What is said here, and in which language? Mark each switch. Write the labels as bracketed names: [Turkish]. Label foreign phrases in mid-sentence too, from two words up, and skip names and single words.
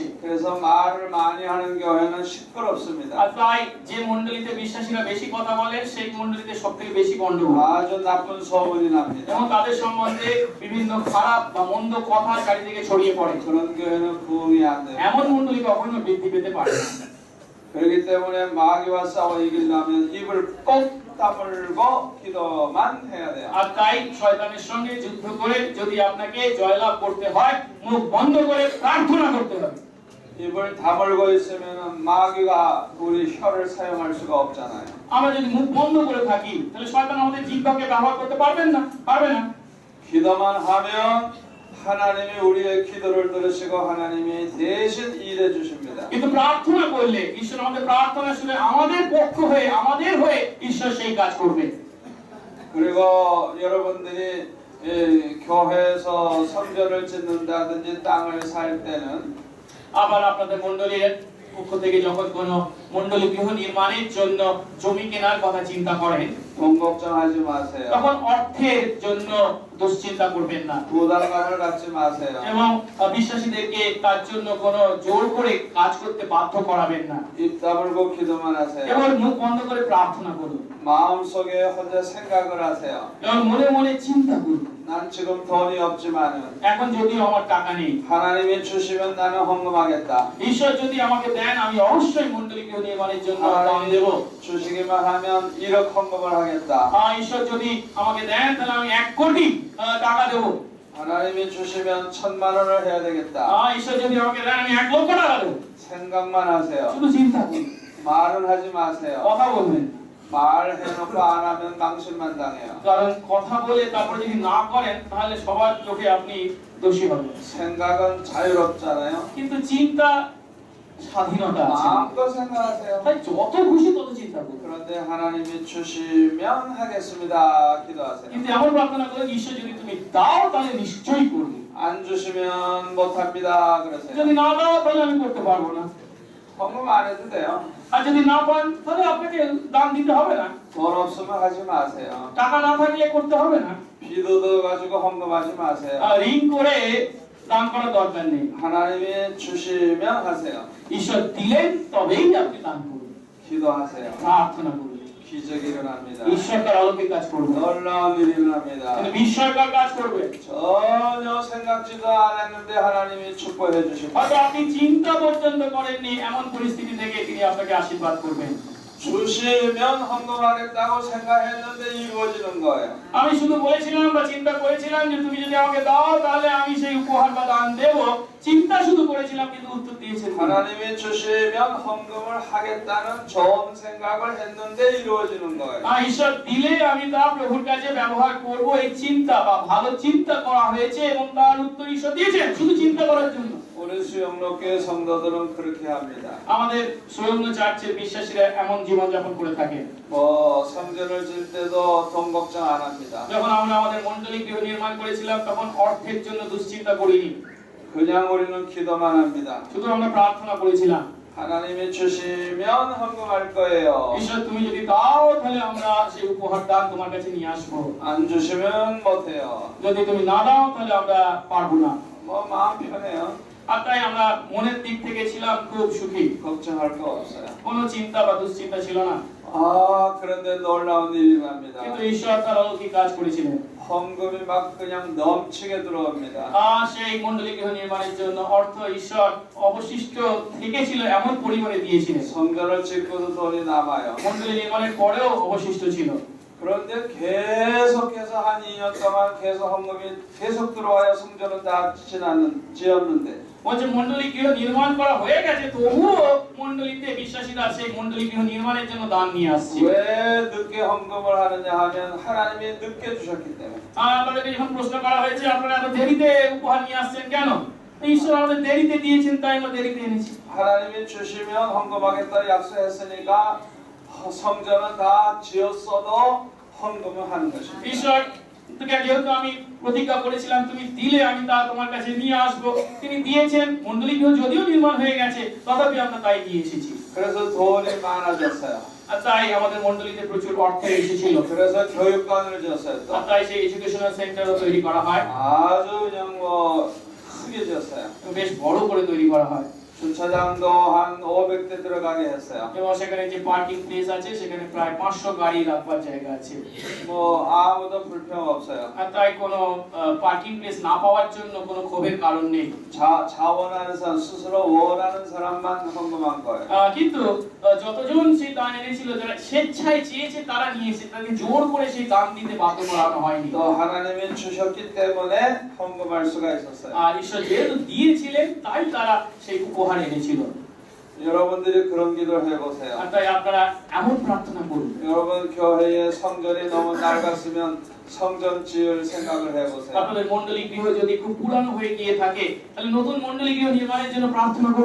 [Korean] 그래서 말을 많이 하는 교회는 시끄럽습니다. [Bangla] আর তাই যে মণ্ডলীতে বিশ্বাসীরা বেশি কথা বলে সেই মণ্ডলীতে সবথেকে বেশি গন্ডগোল [Korean] 아주 나쁜 소문이 납니다. [Bangla] এবং তাদের সম্বন্ধে বিভিন্ন খারাপ বা মন্দ কথা চারিদিকে ছড়িয়ে পড়ে। [Korean] 그런 교회는 부흥이 안 돼요. [Bangla] এমন মণ্ডলী কখনো বৃদ্ধি পেতে পারে না। [Korean] 그렇기 때문에 마귀와 싸워 이기려면 입을 꼭 다물고 기도만 해야 돼요. [Bangla] আর তাই শয়তানের সঙ্গে যুদ্ধ করে যদি আপনাকে জয়লাভ করতে হয় মুখ বন্ধ করে প্রার্থনা করতে হবে। [Korean] 입을 다물고 있으면 마귀가 우리 혀를 사용할 수가 없잖아요. [Bangla] আমরা যদি মুখ বন্ধ করে থাকি তাহলে শয়তান আমাদের জিহ্বাকে ব্যবহার করতে পারবেন না, পারবে না। [Korean] 기도만 하면 하나님이 우리의 기도를 들으시고 하나님이 대신 일해 주십니다. [Bangla] কিন্তু প্রার্থনা করলে ঈশ্বর আমাদের প্রার্থনা শুনে আমাদের পক্ষ হয়ে আমাদের হয়ে ঈশ্বর সেই কাজ করবে। [Korean] 그리고 여러분들이 교회에서 성전을 짓는다든지 땅을 살 때는 [Bangla] আবার আপনাদের মণ্ডলীর পক্ষ থেকে যখন কোনো মণ্ডলী গৃহ নির্মাণের জন্য জমি কেনার কথা চিন্তা করেন [Korean] 돈 걱정하지 마세요. [Bangla] তখন অর্থের জন্য দুশ্চিন্তা করবেন না [Korean] 부담감을 갖지 마세요. [Bangla] এবং বিশ্বাসীদেরকে তার জন্য কোনো জোর করে কাজ করতে বাধ্য করাবেন না। [Korean] 입 다물고 기도만 하세요. [Bangla] এবার মুখ বন্ধ করে প্রার্থনা করুন [Korean] 마음속에 혼자 생각을 하세요. [Bangla] এবং মনে মনে চিন্তা করুন [Korean] 난 지금 돈이 없지만은 [Bangla] এখন যদিও আমার টাকা নেই [Korean] 하나님이 주시면 나는 헌금하겠다. [Bangla] ঈশ্বর যদি আমাকে দেন আমি অবশ্যই মণ্ডলী গৃহ নির্মাণের জন্য দান দেব। [Korean] 주시기만 하면 1억 헌금을 하겠다. [Bangla] ঈশ্বর যদি আমাকে দেন তাহলে আমি 1 কোটি টাকা দেব। [Korean] 하나님이 주시면 1,000만 원을 해야 되겠다. [Bangla] ঈশ্বর যদি আমাকে দেন আমি 1 লক্ষ টাকা দেব। [Korean] 생각만 하세요. [Bangla] শুধু চিন্তা করুন, [Korean] 말은 하지 마세요. [Bangla] কথা বলবেন। [Korean] 말해놓고 안 하면 망신만 당해요. [Bangla] কারণ কথা বলে তারপরে যদি না করেন তাহলে সবার চোখে আপনি দোষী হবেন। [Korean] 생각은 자유롭잖아요. [Bangla] কিন্তু চিন্তা স্বাধীনতা আছে, [Korean] 마음껏 생각하세요. [Bangla] তাই যত খুশি তত চিন্তা করুন। [Korean] 그런데 하나님이 주시면 하겠습니다. 기도하세요. [Bangla] কিন্তু এমন প্রার্থনা করুন ঈশ্বর যদি তুমি দাও তাহলে নিশ্চয়ই করবে, [Korean] 안 주시면 못합니다. 그러세요. [Bangla] যদি না দাও তাহলে আমি করতে পারবো না। [Korean] 헌금 안 해도 돼요. [Bangla] আর যদি না পান তাহলে আপনাকে দান দিতে হবে না, [Korean] 돈 없으면 하지 마세요. [Bangla] টাকা না থাকলে করতে হবে না, [Korean] 빚 얻어가지고 헌금하지 마세요. [Bangla] ঋণ করে দান করার দরকার নেই। [Korean] 하나님이 주시면 하세요. [Bangla] ঈশ্বর দিলেন তবেই আপনি দান করুন, [Korean] 기도하세요. [Bangla] প্রার্থনা করুন, [Korean] 기적이 일어납니다. [Bangla] ঈশ্বর তার অলৌকিক কাজ করবে, [Korean] 놀라운 일이 일어납니다. [Bangla] কিন্তু বিস্ময়কর কাজ করবে। [Korean] 전혀 생각지도 않았는데 하나님이 축복해 주십니다. [Bangla] হয়তো আপনি চিন্তা পর্যন্ত করেননি এমন পরিস্থিতি থেকে তিনি আপনাকে আশীর্বাদ করবেন। [Korean] 주시면 헌금하겠다고 생각했는데 이루어지는 거예요. [Bangla] আমি শুধু বলেছিলাম বা চিন্তা করেছিলাম যে তুমি যদি আমাকে দাও তাহলে আমি সেই উপহার বা দান দেব, চিন্তা শুধু করেছিলাম কিন্তু উত্তর দিয়েছেন তিনি। [Korean] 하나님이 주시면 헌금을 하겠다는 좋은 생각을 했는데 이루어지는 거예요. [Bangla] ঈশ্বর দিলে আমি তা প্রভুর কাছে ব্যবহার করব, এই চিন্তা বা ভালো চিন্তা করা হয়েছে এবং তার উত্তর ঈশ্বর দিয়েছেন শুধু চিন্তা করার জন্য। [Korean] 우리 수영로교회 성도들은 그렇게 합니다. [Bangla] আমাদের সুরঙ্গ চার্চের বিশ্বাসীরা এমন জীবনযাপন করে থাকে। [Korean] 뭐 성전을 질 때도 돈 걱정 안 합니다. [Bangla] যখন আমরা আমাদের মণ্ডলী গৃহ নির্মাণ করেছিলাম তখন অর্থের জন্য দুশ্চিন্তা করিনি, [Korean] 그냥 우리는 기도만 합니다. [Bangla] শুধু আমরা প্রার্থনা করেছিলাম [Korean] 하나님이 주시면 헌금할 거예요. [Bangla] ঈশ্বর তুমি যদি দাও তাহলে আমরা সেই উপহার দান তোমার কাছে নিয়ে আসবো, [Korean] 안 주시면 못해요. [Bangla] যদি তুমি না দাও তাহলে আমরা পারবো না। [Korean] 뭐 마음 편해요. [Bangla] আর তাই আমরা মনের দিক থেকে ছিলাম খুব সুখী, [Korean] 걱정할 거 없어요. [Bangla] কোনো চিন্তা বা দুশ্চিন্তা ছিল না। [Korean] 그런데 놀라운 일이 일어납니다. [Bangla] কিন্তু ঈশ্বর তার অলৌকিক কাজ করেছিলেন। [Korean] 헌금이 막 그냥 넘치게 들어옵니다. [Bangla] সেই মণ্ডলী গৃহ নির্মাণের জন্য অর্থ ঈশ্বর অবশিষ্ট থেকেছিল এমন পরিমাণে দিয়েছিলেন, [Korean] 성전을 짓고도 돈이 남아요. [Bangla] মণ্ডলী নির্মাণের পরেও অবশিষ্ট ছিল। [Korean] 그런데 계속해서 한 2년 동안 계속 헌금이 계속 들어와야 성전은 다 지었는데 [Bangla] বলছে মণ্ডলী গৃহ নির্মাণ করা হয়ে গেছে তবুও মণ্ডলীতে বিশ্বাসীরা সেই মণ্ডলী গৃহ নির্মাণের জন্য দান নিয়ে আসছে। [Korean] 왜 늦게 헌금을 하느냐 하면 하나님이 늦게 주셨기 때문에. [Bangla] আপনাদেরকে যখন প্রশ্ন করা হয়েছে আপনারা এত দেরিতে উপহার নিয়ে আসছেন কেন, ঈশ্বর আমাদের দেরিতে দিয়েছেন তাই আমরা দেরিতে এনেছি। [Korean] 하나님이 주시면 헌금하겠다 약속했으니까 성전은 다 지었어도 헌금을 하는 것입니다. [Bangla] ঈশ্বর যেহেতু আমি প্রতিজ্ঞা করেছিলাম তুমি দিলে আমি তা তোমার কাছে নিয়ে আসবো, তিনি দিয়েছেন, মণ্ডলী গৃহ যদিও নির্মাণ হয়ে গেছে তথাপি আমরা তাই নিয়ে এসেছি। [Korean] 그래서 돈이 많아졌어요. [Bangla] আর তাই আমাদের মণ্ডলীতে প্রচুর অর্থ এসেছিল। [Korean] 그래서 교육관을 지었어요. 또 [Bangla] আর তাই সেই [English] educational centre-o [Bangla] তৈরি করা হয়, [Korean] 아주 그냥 뭐 크게 지었어요. [Bangla] বেশ বড় করে তৈরি করা হয় [Korean] 주차장도 한 500대 들어가게 했어요. [Bangla] এবং সেখানে যে [English] parking place [Bangla] আছে সেখানে প্রায় 500 গাড়ি রাখবার জায়গা আছে। [Korean] 뭐 아무도 불평 없어요. [Bangla] আর তাই কোনো [English] parking place [Bangla] না পাওয়ার জন্য কোনো ক্ষোভের কারণ নেই। [Korean] 자원하는 사람 스스로 원하는 사람만 헌금한 거예요. [Bangla] কিন্তু যতজন সেই দান এনেছিল, যারা স্বেচ্ছায় চেয়েছে তারা নিয়েছে, তাকে জোর করে সেই দান দিতে বাধ্য করানো হয়নি। [Korean] 또 하나님이 주셨기 때문에 헌금할 수가 있었어요. [Bangla] আর ঈশ্বর যেহেতু দিয়েছিলেন তাই তারা সেই উপহার এনেছিল। [Korean] 여러분들이 그런 기도를 해보세요. [Bangla] আর তাই আপনারা এমন প্রার্থনা করুন। [Korean] 여러분 교회의 성전이 너무 낡았으면 성전 지을 생각을 해보세요. [Bangla] আপনাদের মণ্ডলী গৃহ যদি খুব পুরানো হয়ে গিয়ে থাকে তাহলে নতুন মণ্ডলী গৃহ নির্মাণের জন্য প্রার্থনা করুন।